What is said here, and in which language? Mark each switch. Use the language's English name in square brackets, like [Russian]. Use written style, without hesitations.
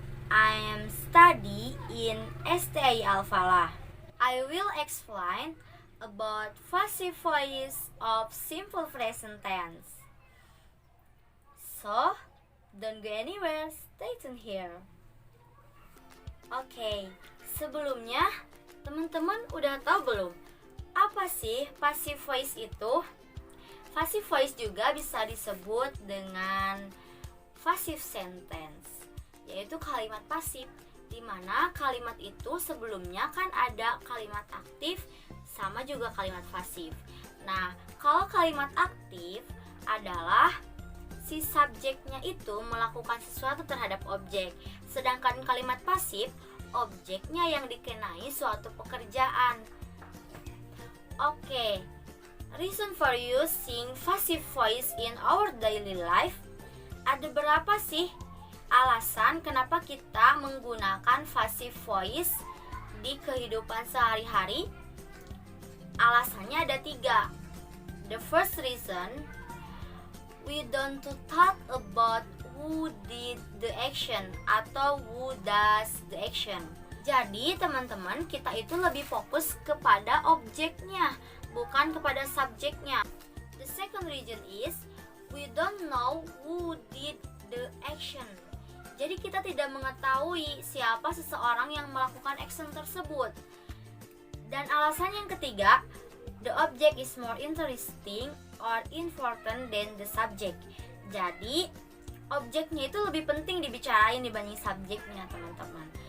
[English] I am study in STI Al-Falah. I will explain about passive voice of simple present tense. So, don't go anywhere, stay tuned here. [Indonesian] Oke, sebelumnya teman-teman udah tahu belum? Apa sih passive voice itu? Passive voice juga bisa disebut dengan passive sentence, yaitu kalimat pasif, di mana kalimat itu sebelumnya kan ada kalimat aktif sama juga kalimat pasif. Nah, kalau kalimat aktif adalah si subjeknya itu melakukan sesuatu terhadap objek, sedangkan kalimat pasif objeknya yang dikenai suatu pekerjaan. [English] Oke, reason for using passive voice in our daily life. [Indonesian] Ada berapa sih alasan kenapa kita menggunakan passive voice di kehidupan sehari-hari? Alasannya ada 3. [English] The first reason, we don't talk about who did the action atau who does the action. [Indonesian] Jadi teman-teman, kita itu lebih fokus kepada objeknya, bukan kepada subjeknya. [English] The second reason is we don't know who did the action. [Indonesian] Jadi kita tidak mengetahui siapa seseorang yang melakukan action tersebut. Dan alasan yang ketiga, [English] the object is more interesting or important than the subject. [Indonesian] Jadi objeknya itu lebih penting dibicarain dibanding subjeknya, teman-teman.